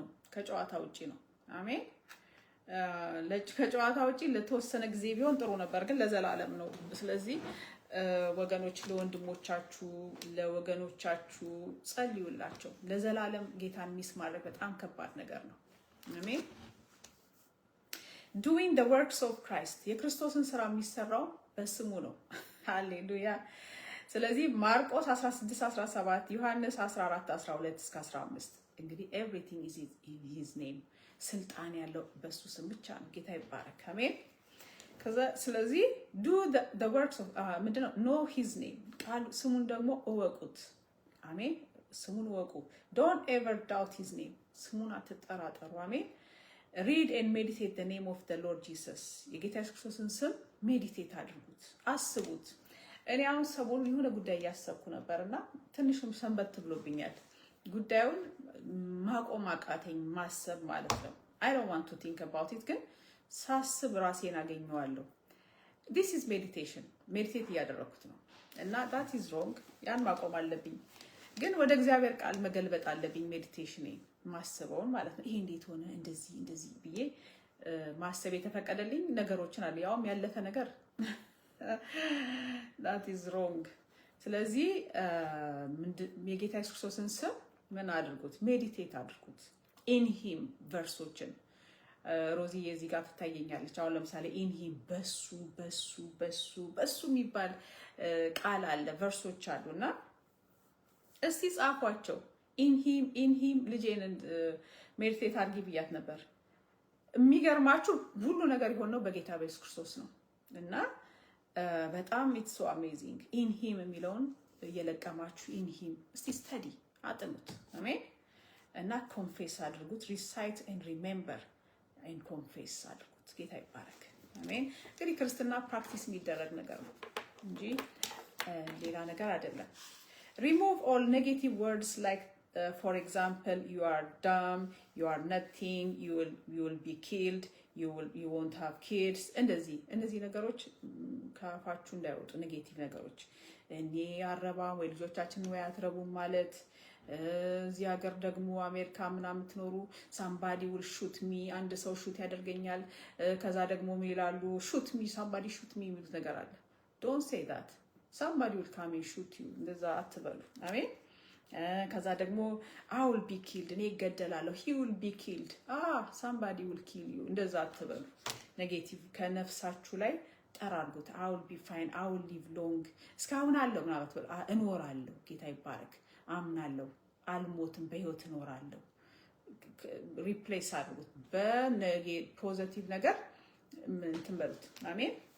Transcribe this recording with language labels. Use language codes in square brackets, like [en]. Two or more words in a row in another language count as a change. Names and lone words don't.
[am] ከጨዋታ ውጪ ነው። አሜን። ከጨዋታ ውጪ ለተወሰነ ጊዜ ቢሆን ጥሩ ነበር፣ ግን ለዘላለም ነው። ስለዚህ ወገኖች ለወንድሞቻችሁ ለወገኖቻችሁ ጸልዩላቸው። ለዘላለም ጌታን ሚስ ማድረግ በጣም ከባድ ነገር ነው። አሜን። [en] doing the works of Christ [am] የክርስቶስን ስራ የሚሰራው በስሙ ነው። ሃሌሉያ። ስለዚህ ማርቆስ 16:17 ዮሐንስ 14:12 እስከ 15 እንግዲህ [en] everything is in his name [am] ስልጣን ያለው በሱ ስም ብቻ ነው። ጌታ ይባረክ። አሜን። ከዛ ስለዚህ [en] do the works of [am] ምንድነው? [en] know his name [am] ቃል ስሙን ደግሞ እወቁት። አሜን። ስሙን እወቁ። [en] don't ever doubt his name [am] ስሙን አትጠራጠሩ። አሜን። [en] read and meditate the name of the Lord [am] Jesus የጌታ ኢየሱስ ክርስቶስን ስም ሜዲቴት አድርጉት፣ አስቡት። እኔ አሁን ሰሞኑን የሆነ ጉዳይ እያሰብኩ ነበርና ትንሽም ሰንበት ብሎብኛል። ጉዳዩን ማቆም አቃተኝ፣ ማሰብ ማለት ነው። [en] I don't want to think about it [am] ግን ሳስብ ራሴን አገኘዋለሁ። [en] this is meditation [am] ሜዲቴት እያደረኩት ነው እና [en] that is wrong [am] ያን ማቆም አለብኝ። ግን ወደ እግዚአብሔር ቃል መገልበጥ አለብኝ ሜዲቴሽን ማሰበውን ማለት ነው። ይሄ እንዴት ሆነ እንደዚህ ብዬ ማሰብ የተፈቀደልኝ ነገሮችን አለ ያውም ያለፈ ነገር [en] that is wrong። [am] ስለዚህ የጌታ ኢየሱስ ክርስቶስን ስም ምን አድርጉት? ሜዲቴት አድርጉት። [en] in him [am] ቨርሶችን ሮዚ እዚህ ጋር ትታየኛለች። አሁን ለምሳሌ [en] in him [am] በሱ የሚባል ቃል አለ፣ ቨርሶች አሉና እስቲ ጻፏቸው። [en] in him [am] ልጄን ሜዲቴት አድርጊ ብያት ነበር። የሚገርማችሁ ሁሉ ነገር የሆነው በጌታ በኢየሱስ ክርስቶስ ነው እና በጣም [en] it's so amazing in him [am] የሚለውን እየለቀማችሁ [en] in him [am] እስቲ ስተዲ አጥኑት። አሜን። እና ኮንፌስ አድርጉት። [en] recite and remember and confess [am] አድርጉት። ጌታ ይባረክ። አሜን። እንግዲህ ክርስትና ፕራክቲስ የሚደረግ ነገር ነው እንጂ ሌላ ነገር አይደለም። [en] remove all negative words like for example you are dumb, you are nothing, you will be killed, you won't have kids [am] እንደዚህ ነገሮች ከአፋችሁ እንዳይወጡ። ኔጌቲቭ ነገሮች እኔ አረባም ወይ ልጆቻችን ወይ አትረቡም ማለት እዚህ ሀገር ደግሞ አሜሪካ ምናምን ትኖሩ [en] somebody will shoot me [am] አንድ ሰው ሹት ያደርገኛል። ከዛ ደግሞ ምን ይላሉ? [en] shoot me somebody shoot me [am] የሚሉት ነገር አለ። [en] don't say that somebody will come and shoot you [am] እንደዛ አትበሉ። አሜን። ከዛ ደግሞ [en] I will be killed [am] እኔ እገደላለሁ [en] he will be killed somebody will kill you [am] እንደዛ አትበሉ። ኔጌቲቭ ከነፍሳችሁ ላይ ጠራርጉት። [en] I will be fine I will live long [am] እስካሁን አለው ማለት ነው እኖራለሁ። ጌታ ይባረክ። አምናለሁ አልሞትም በህይወት እኖራለሁ። ሪፕሌስ አድርጉት በፖዚቲቭ ነገር እንትን በሉት። አሜን።